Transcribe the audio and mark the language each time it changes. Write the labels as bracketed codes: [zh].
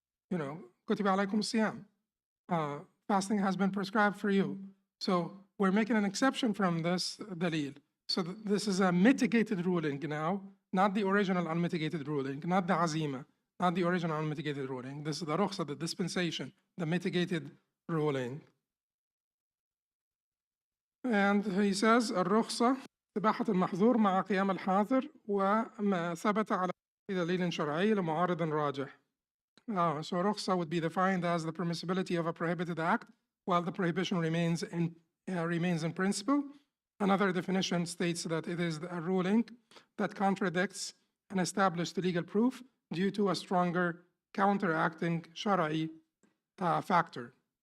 [en] You know, [ar] kutiba alaykum siyam. [en] Fasting has been prescribed for you. So we're making an exception from this dalil. So this is a mitigated ruling now, not the original unmitigated ruling, not the azima, not the original unmitigated ruling. This is the rukhsa, the dispensation, the mitigated ruling. [ar] And he says, الرخصة إباحة المحظور مع قيام الحاضر وما ثبت على دليل شرعي لمعارض راجح. [en] So rukhsa would be defined as the permissibility of a prohibited act while the prohibition remains in principle. Another definition states that it is a ruling that contradicts an established legal proof due to a stronger counteracting shara'i factor.